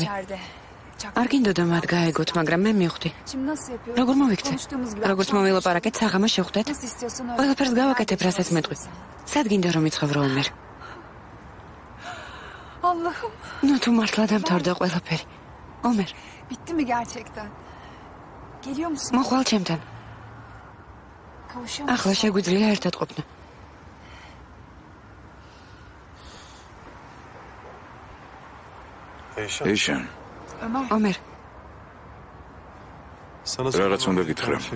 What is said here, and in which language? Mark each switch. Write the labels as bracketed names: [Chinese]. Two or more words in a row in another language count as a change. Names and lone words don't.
[Georgian] არ გინდოდა მათ გაეგოთ, მაგრამ მე მივხვდი. როგორ მოვიქცე? როგორც მოვილაპარაკეთ, საღამოს შევხვდეთ. ყველაფერს გავაკეთებ, რასაც მეტყვი. სად გინდა რომ იცხოვრო ომერ? ნუ თუ მართლა დამთავრდა ყველაფერი. ომერ. [Turkish] Bitti mi gerçekten? Geliyor musun? [Georgian] მოხვალ ჩემთან. ახლა შეგვიძლია ერთად ყოფნა. ეიშან. ომერ. რაღაც უნდა გითხრა.